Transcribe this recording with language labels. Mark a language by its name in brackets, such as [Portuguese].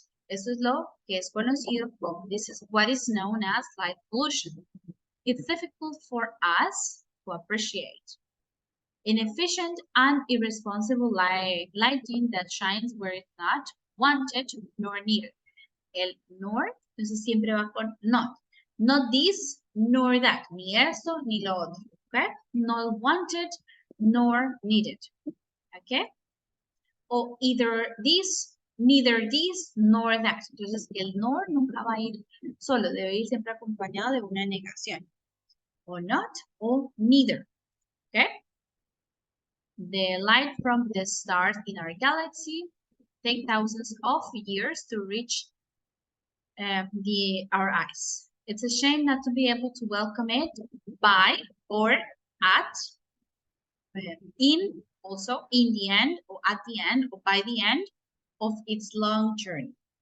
[Spanish] Eso es lo que es conocido como, [English] this is what is known as light pollution. It's difficult for us to appreciate. Inefficient and irresponsible lighting that shines where it's not wanted nor needed. [Spanish] El nor, entonces siempre va con not. [English] Not this, nor that. [Spanish] Ni esto, ni lo otro. [English] Okay? Not wanted, nor needed. Okay? O either this, neither this, nor that. [Spanish] Entonces el nor nunca va a ir solo, debe ir siempre acompañado de una negación. [English] O not, o neither. Okay? The light from the stars in our galaxy take thousands of years to reach our eyes. It's a shame not to be able to welcome it by or at, in, also in the end, or at the end, or by the end of its long journey.